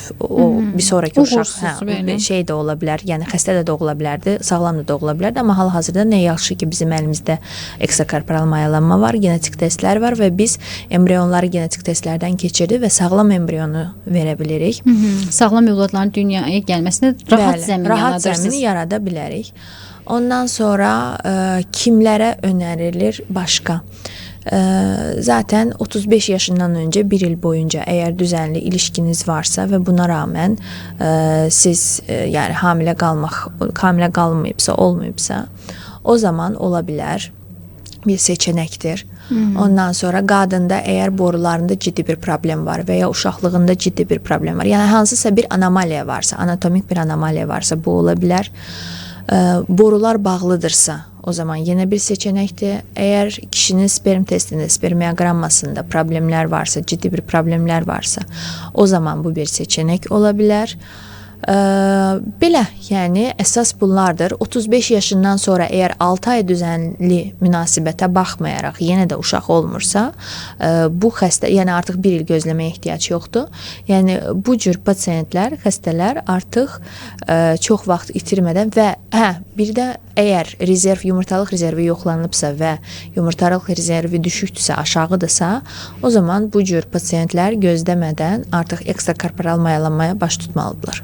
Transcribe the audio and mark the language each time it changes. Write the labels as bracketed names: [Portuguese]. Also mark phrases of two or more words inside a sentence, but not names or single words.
[Azerbaijani] O bir sonraki uşaq şey də ola bilər, yəni xəstə də doğula bilərdi, sağlam da doğula bilərdi, amma hal-hazırda nə yaxşı ki, bizim əlimizdə ekstrakorporal mayalanma var, genetik testlər var və biz embrionları genetik testlərdən keçirdik və sağlam embrionu verə bilirik. Sağlam övladların dünyaya gəlməsinə rahat zəmin yarada bilərik. Ondan sonra kimlərə önərilir başqa? [Turkish] Zaten 35 yaşından önce bir il boyunca eğer düzenli ilişkiniz varsa ve buna rağmen siz yani hamile kalmayıpsa olmayıpsa o zaman olabilir, bir seçenektir. [Azerbaijani] Ondan sonra qadında eğer borularında ciddi bir problem var veya uşaqlığında ciddi bir problem var. Yani hansısa bir anomaliya varsa, anatomik bir anomaliya varsa bu olabilir. [Turkish] Borular bağlıdırsa o zaman yine bir seçenektir. Eğer kişinin sperm testinde, spermiyogrammasında problemler varsa, ciddi bir problemler varsa o zaman bu bir seçenek olabilir. [Azerbaijani] Belə, yəni əsas bunlardır. 35 yaşından sonra eğer 6 ay düzenli münasibətə baxmayaraq yenə də uşaq olmursa, bu xəstə, yəni artıq bir il gözləməyə ehtiyac yoxdur. Yəni bu cür pasiyentlər, xəstələr artıq çox vaxt itirmədən və bir də eğer rezerv, yumurtalıq rezervi yoxlanılıbsa və yumurtalıq rezervi düşükdürsə, aşağıdırsa, o zaman bu cür pasiyentlər gözləmədən artıq ekstrakorporal mayalanmaya baş tutmalıdırlar.